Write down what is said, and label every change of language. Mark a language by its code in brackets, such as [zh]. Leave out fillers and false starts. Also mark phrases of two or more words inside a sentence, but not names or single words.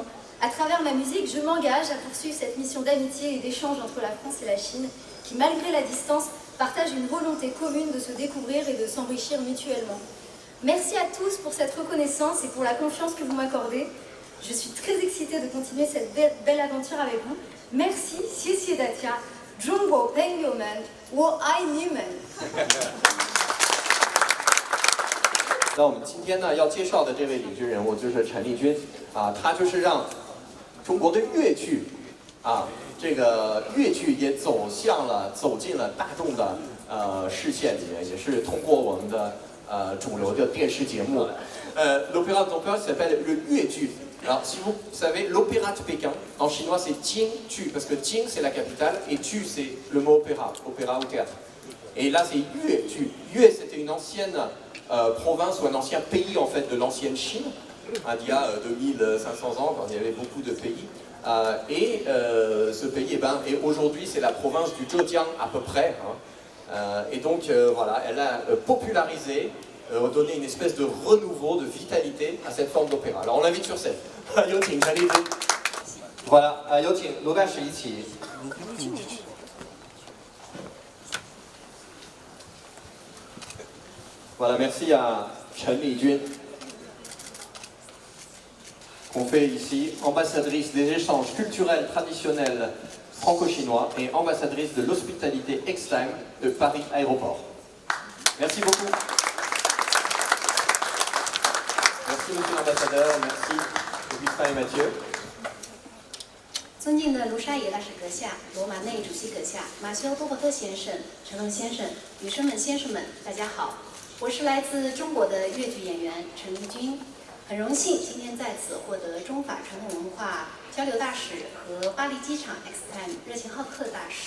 [fr] À travers ma musique, je m'engage à poursuivre cette mission d'amitié et d'échange entre la France et la Chine, qui malgré la distance, partagent une volonté commune de se découvrir et de s'enrichir mutuellement. Merci à tous pour cette reconnaissance et pour la confiance que vous m'accordez. Je suis très excitée de continuer cette belle aventure avec vous. Merci, [zh] 谢谢大家，中国朋友们，我爱你们。那我们今天呢要介绍的这位领军人物就是陈丽君啊，他就是让中国的粤剧啊，这个粤剧也走进了大众的视线里面，也是通过我们的主流的电视节目。 [fr] L'opéra dont on parle s'appelle le 粤剧。Alors, si vous savez, l'opéra de Pékin, en chinois c'est Jing-tu, parce que Jing c'est la capitale et tu c'est le mot opéra, opéra ou théâtre. Et là c'est Yue-tu. Yue c'était une ancienne province ou un ancien pays en fait de l'ancienne Chine, il y a 2500 ans quand il y avait beaucoup de pays. Et ce pays, et aujourd'hui c'est la province du Zhejiang à peu près. Et donc voilà, elle a popularisé, donné une espèce de renouveau, de vitalité à cette forme d'opéra. Alors on l'invite sur scène. Voilà, [zh] 有请罗干史一起。 [fr] Voilà, merci à Chen Lijun, qu'on fait ici, ambassadrice des échanges culturels traditionnels franco-chinois et ambassadrice de l'hospitalité X-Time de Paris Aéroport. Merci beaucoup. Merci monsieur l'ambassadeur, merci Augustin et Mathieu. [zh] 尊敬的卢沙野大使阁下、罗马内主席阁下、马修多伯特先生、陈龙先生、女生们、先生们，大家好，我是来自中国的粤剧演员陈丽君，很荣幸今天在此获得中法传统文化交流大使和巴黎机场 X-Time 热情好客大使。